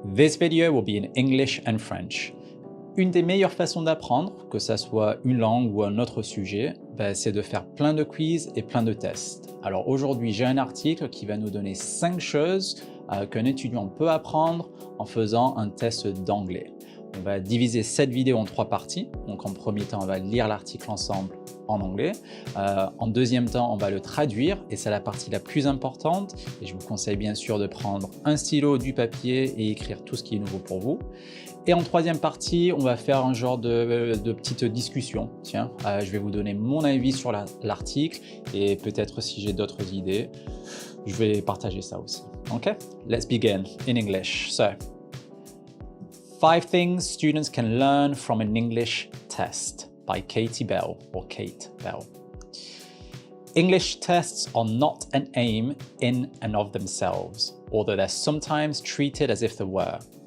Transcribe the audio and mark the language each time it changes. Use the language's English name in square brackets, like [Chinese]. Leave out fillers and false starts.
[English] This video will be in English and French. [French] Une des meilleures façons d'apprendre, que ça soit une langue ou un autre sujet, c'est de faire plein de quiz et plein de tests. Alors aujourd'hui, j'ai un article qui va nous donner 5 choses qu'un étudiant peut apprendre en faisant un test d'anglais. On va diviser cette vidéo en 3 parties. Donc en premier temps, on va lire l'article ensemble en anglais. En deuxième temps, on va le traduire et c'est la partie la plus importante. Et je vous conseille bien sûr de prendre un stylo, du papier et écrire tout ce qui est nouveau pour vous. Et en troisième partie, on va faire un genre de petite discussion. Tiens, je vais vous donner mon avis sur l'article et peut-être si j'ai d'autres idées, je vais partager ça aussi. [English] OK? Let's begin in English. So, 5 things students can learn from an English test by Katie Bell or Kate Bell. English tests are not an aim in and of themselves, although they're sometimes treated as if they were.